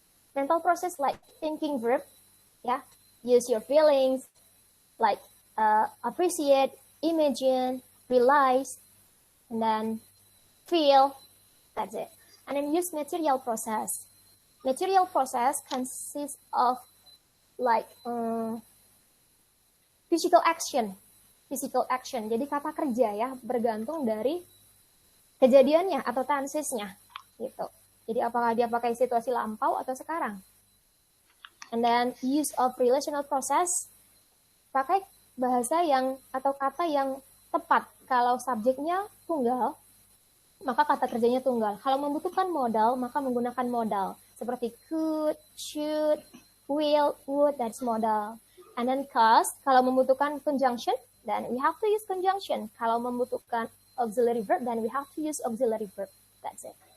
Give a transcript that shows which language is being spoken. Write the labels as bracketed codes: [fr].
[en] Mental process like thinking verb, yeah. Use your feelings, like appreciate, imagine, realize, and then feel. That's it. And then use material process. Material process consists of like physical action. Physical action. [id] Jadi kata kerja ya, bergantung dari kejadiannya atau tensesnya gitu. Jadi apakah dia pakai situasi lampau atau sekarang. [en] And then use of relational process, [id] pakai bahasa yang atau kata yang tepat. Kalau subjeknya tunggal, maka kata kerjanya tunggal. Kalau membutuhkan modal, maka menggunakan modal. [en] Seperti could, should, will, would, that's modal. And then cause, [id] kalau membutuhkan [en] conjunction, then we have to use conjunction. [id] Kalau membutuhkan [en] auxiliary verb, then we have to use auxiliary verb. That's it.